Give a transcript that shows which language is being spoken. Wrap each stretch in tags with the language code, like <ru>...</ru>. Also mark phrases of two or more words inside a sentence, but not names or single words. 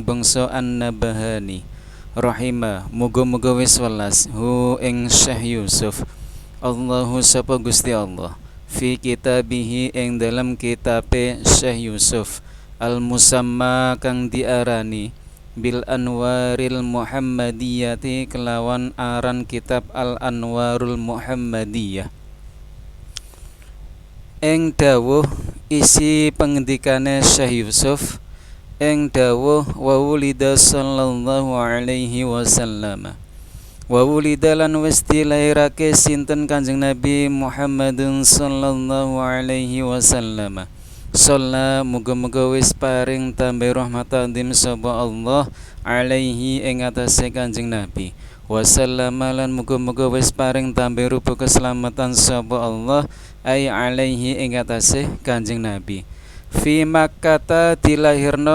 <jv>bangsa An-Nabahani rahimah muga-muga wis welas hu ing Syekh Yusuf Allahu sapa Gusti Allah</jv> <ar>في كتابه</ar> <jv>ing dalam kitabe Syekh Yusuf al-musamma kang diarani</jv> <ar>بالأنوار المحمدية</ar> <jv>kelawan aran kitab</jv> <ar>الأنوار المحمدية</ar> <jv>ing dawuh isi pengendikane Syekh Yusuf ing dawuh</jv> <ar>وولد صلى الله عليه وسلم وولد</ar> <jv>lan wis dilairake sinten Kanjeng Nabi</jv> <ar>محمد صلى الله عليه وسلم</ar> <jv>shalla muga-muga wis paring tambah rahmatan dim sapa</jv> <ar>الله عليه</ar> <jv>ing atase Kanjeng Nabi wasallama lan muga-muga wis paring tambah rupa keselamatan sapa</jv> <ar>الله أي عليه</ar> <jv>ing atase Kanjeng Nabi</jv> <ar>في مكة</ar> <jv>dilahirna</jv>